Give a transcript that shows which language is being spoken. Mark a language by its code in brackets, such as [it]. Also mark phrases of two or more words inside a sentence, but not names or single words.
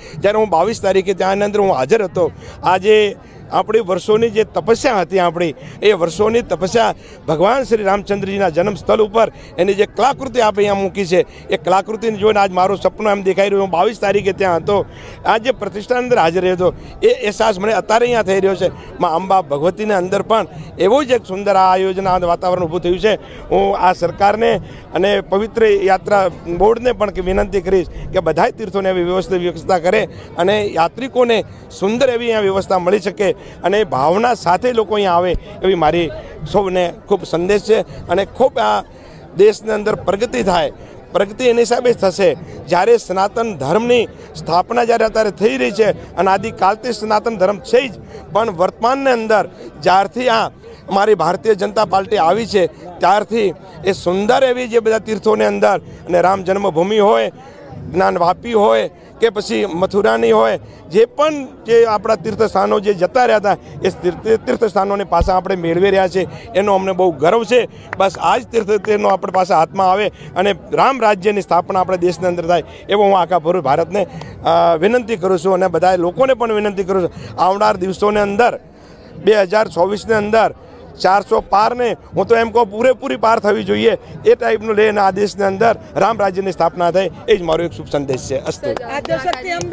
[gu] જ્યારે હું 22 તારીખે ત્યાની અંદર હું હાજર હતો. આજે અપની વર્ષો જે તપસ્યા થી અપની એ વર્ષો તપસ્યા ભગવાન શ્રી રામચંદ્રજીના જન્મ સ્થળ પર એની જે કલાકૃતિ આપ અહીંયા મૂકી હૈ એ કલાકૃતિ જોઈને આજ મારો સપનો એમ દેખાઈ રહ્યો। 22 તારીખે ત્યાં હતો, આજ પ્રતિષ્ઠાન અંદર હાજર રહ્યો એ એહસાસ મને અત્યારે અહીંયા થઈ રહ્યો છે। માં અંબા ભગવતીને અંદર પણ એવો જ એક સુંદર આ આયોજન વાતાવરણ ઊભું થયું છે। હું આ સરકારને અને પવિત્ર યાત્રા બોર્ડને પણ વિનંતી કરીશ કિ બધાય તીર્થોને એવી વ્યવસ્થા કરે અને યાત્રિકોને સુંદર એવી અહીંયા વ્યવસ્થા મળી શકે અને ભાવના સાથે લોગ અહીં આવે એવી મારી સૌને ખૂબ સંદેશ હૈ અને ખૂબ આ દેશને અંદર પ્રગતિ થાય। પ્રગતિ એની હિસાબે થશે જ્યારે સનાતન ધર્મની સ્થાપના જ્યારે અત્યારે થઈ રહી હૈ અને આદિકાળથી સનાતન ધર્મ છે જ પણ વર્તમાનને અંદર જ્યારથી આ અમારી ભારતીય જનતા પાર્ટી આઈ હૈ ત્યારથી એ સુંદર એવી જે બધા તીર્થો અંદર અને રામ જન્મભૂમિ હોય, જ્ઞાનવાપી હોય કે પછી મથુરાની હોય જે પણ જે આપણા તીર્થ સ્થાનો જે જતા રહ્યા થા એ તીર્થ સ્થાનો ને પાસા આપણે મેળવી રહ્યા છે એનો અમને બહુ ગર્વ છે। બસ આજ તીર્થ તેનો આપણે પાસે હાથમાં આવે અને રામ રાજ્યની સ્થાપના આપણે દેશને અંદર થાય એવો હું આખા પૂરે ભારતને વિનંતી કરું છું અને બધાય લોકોને પણ વિનંતી કરું છું। આવનાર દિવસોને અંદર 2024 ને અંદર 400 પાર ને હું તો એમ કો પૂરેપૂરી પાર થવી જોઈએ એ ટાઇપનું લઈને આ દેશને અંદર રામ રાજ્યની સ્થાપના થાય એ જ મારો એક શુભ સંદેશ હૈ।